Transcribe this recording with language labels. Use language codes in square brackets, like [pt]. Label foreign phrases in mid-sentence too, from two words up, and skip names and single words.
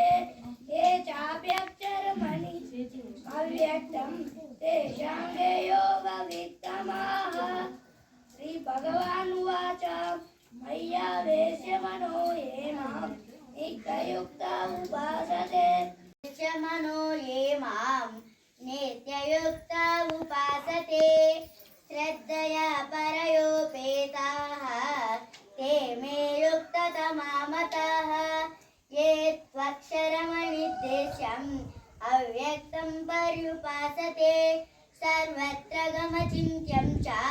[sa] శ్రీ భగవాన్ వాచ మయ్యా వేశ్యమనో ఏ మాం నిత్యయుక్త ఉపాసతే వేశ్యమనో ఏ మాం నిత్యయుక్త ఉపాసతే శ్రద్ధయా పరయోపేతాః ते मे युक्ततमामतः ये त्वक्षरमनिर्देश्यम् अव्यक्तं पर्युपासते सर्वत्र गमचिन्त्यं च